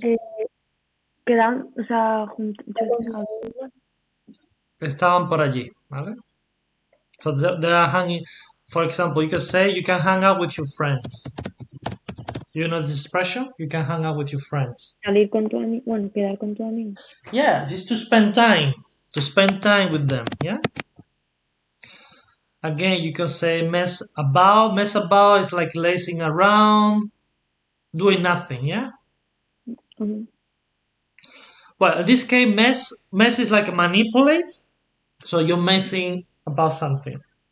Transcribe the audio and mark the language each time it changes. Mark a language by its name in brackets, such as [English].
[Spanish] Eh, quedan, o sea, ¿está con sus juntos. amigos? Estaban por allí, ¿vale? [English] So they are hanging. For example, you can say you can hang out with your friends. You know this expression? You can hang out with your friends. [Spanish] Salir con tu amigo, bueno, quedar con tu amigo. [English] Yeah, just to spend time. To spend time with them, yeah? Again, you can say mess about. Mess about is like lazing around, doing nothing, yeah? Ujú. Well, in this case, mess is like manipulate. So you're messing about something.